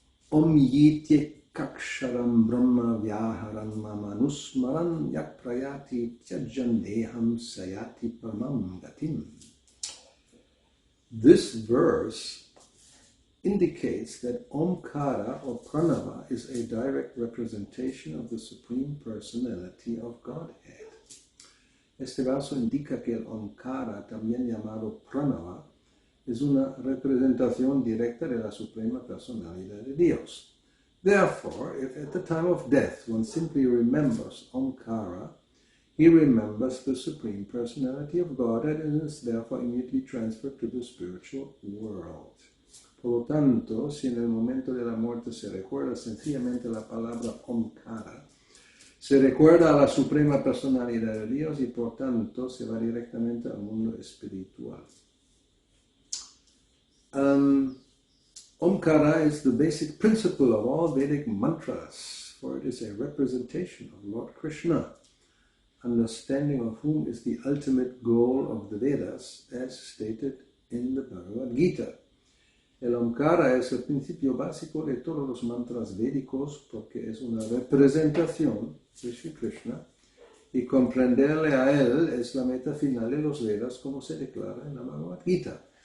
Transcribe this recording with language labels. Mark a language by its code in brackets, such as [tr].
[sa] Om yitye kaksharam brahma vyaharan mamanusmaran yak prayati tyajan deham sayati paramam gatim. [en] This verse indicates that Omkara or Pranava is a direct representation of the Supreme Personality of Godhead. [es] Este verso indica que el Omkara, también llamado Pranava, es una representación directa de la Suprema Personalidad de Dios. [en] Therefore, if at the time of death one simply remembers Omkara, he remembers the Supreme Personality of God and is therefore immediately transferred to the spiritual world. [es] Por lo tanto, si en el momento de la muerte se recuerda sencillamente la palabra Omkara, se recuerda a la Suprema Personalidad de Dios y por tanto se va directamente al mundo espiritual. [en] Omkara is the basic principle of all Vedic mantras, for it is a representation of Lord Krishna, understanding of whom is the ultimate goal of the Vedas, as stated in the Bhagavad Gita. [es] El Omkara es el principio básico de todos los mantras védicos porque es una representación de Sri Krishna y comprenderle a él es la meta final de los Vedas como se declara en la Bhagavad Gita.